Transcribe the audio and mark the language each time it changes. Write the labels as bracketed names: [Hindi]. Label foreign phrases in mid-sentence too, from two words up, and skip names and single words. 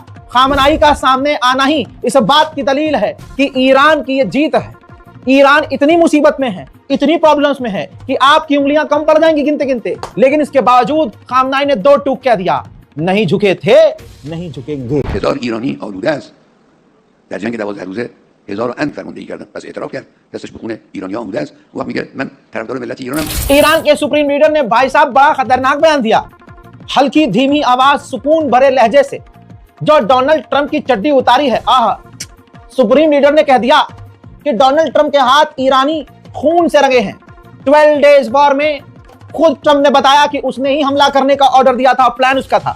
[Hindi] खामनाई का सामने आना ही इस बात की दलील है कि ईरान की ये जीत है। ईरान इतनी मुसीबत में है, इतनी प्रॉब्लम्स में है कि आपकी उंगलियां कम पड़ जाएंगी गिनते गिनते, लेकिन इसके बावजूद खामनाई ने 2 टूक कह दिया, नहीं झुके थे, नहीं झुकेंगे। [Persian] 1000 ایرانی آلوده است. در جنگ 12 روزه 1000 اند فرماندهی کردن، پس اعتراف کرد دستش به خون ایرانی‌ها آلوده است. او میگه من طرفدار ملت ایرانم. [Hindi] ईरान के सुप्रीम लीडर ने भाई साहब बड़ा खतरनाक बयान दिया, हल्की धीमी आवाज, सुकून भरे लहजे से, जो डोनाल्ड ट्रंप की चड्डी उतारी है। आहा, सुप्रीम लीडर ने कह दिया कि डोनाल्ड ट्रंप के हाथ ईरानी खून से रंगे हैं। 12 डेज वॉर में खुद ट्रंप ने बताया कि उसने ही हमला करने का ऑर्डर दिया था, प्लान उसका था।